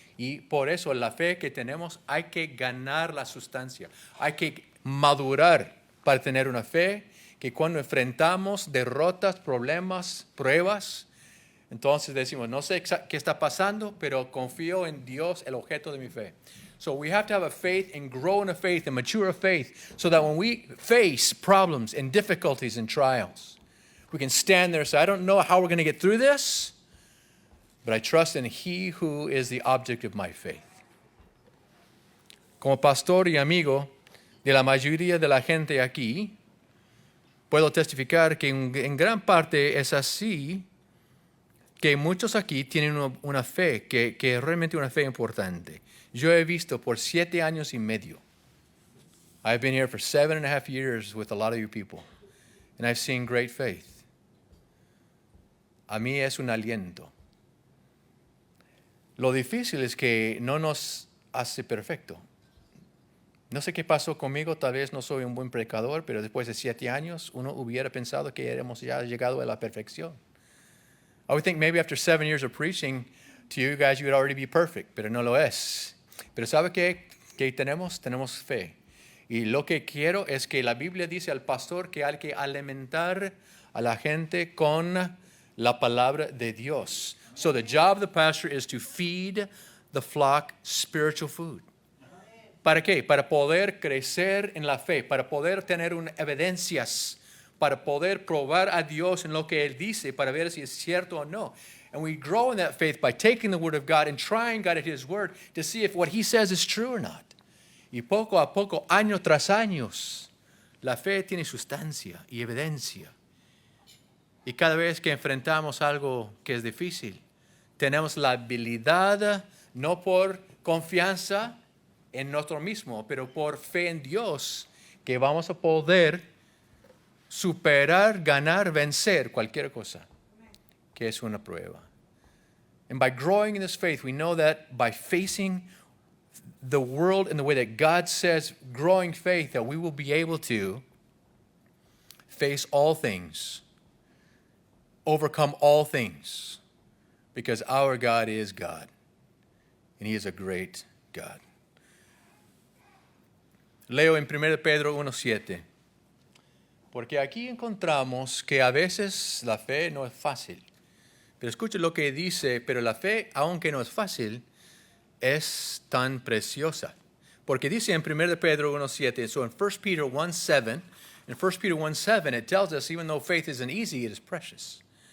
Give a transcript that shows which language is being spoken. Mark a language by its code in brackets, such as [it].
[es] Y por eso la fe que tenemos hay que ganar la sustancia. Hay que madurar para tener una fe que cuando enfrentamos derrotas, problemas, pruebas, entonces decimos, no sé qué está pasando, pero confío en Dios, el objeto de mi fe. [en] So we have to have a faith and grow in a faith and mature a faith so that when we face problems and difficulties and trials, we can stand there and say, I don't know how we're going to get through this, but I trust in He who is the object of my faith. [es] Como pastor y amigo de la mayoría de la gente aquí, puedo testificar que en gran parte es así, que muchos aquí tienen una fe, que es realmente una fe importante. Yo he visto por 7 años y medio. [en] I've been here for 7.5 years with a lot of you people, and I've seen great faith. [es] A mí es un aliento. Lo difícil es que no nos hace perfecto. No sé qué pasó conmigo, tal vez no soy un buen predicador, pero después de 7 años uno hubiera pensado que hemos ya llegado a la perfección. [en] I would think maybe after 7 years of preaching to you guys, you would already be perfect, [es] pero no lo es. Pero ¿sabe qué? ¿Qué tenemos? Tenemos fe. Y lo que quiero es que la Biblia dice al pastor que hay que alimentar a la gente con la palabra de Dios. [en] So the job of the pastor is to feed the flock spiritual food. [es] ¿Para qué? Para poder crecer en la fe, para poder tener evidencias, para poder probar a Dios en lo que Él dice, para ver si es cierto o no. [en] And we grow in that faith by taking the Word of God and trying God at His Word to see if what He says is true or not. [es] Y poco a poco, año tras año, la fe tiene sustancia y evidencia. Y cada vez que enfrentamos algo que es difícil, tenemos la habilidad, no por confianza en nosotros mismos, pero por fe en Dios, que vamos a poder superar, ganar, vencer cualquier cosa que es una prueba. [en] And by growing in this faith, we know that by facing the world in the way that God says, growing faith, that we will be able to face all things, overcome all things, because our God is God, and He is a great God. [es] Leo en 1 Pedro 1:7, porque aquí encontramos que a veces la fe no es fácil. Pero escuche lo que dice, pero la fe, aunque no es fácil, es tan preciosa. Porque dice en 1 Pedro 1:7, [en] so in 1 Peter 1:7, in 1 Peter 1:7, it tells us even though faith isn't easy, it is precious.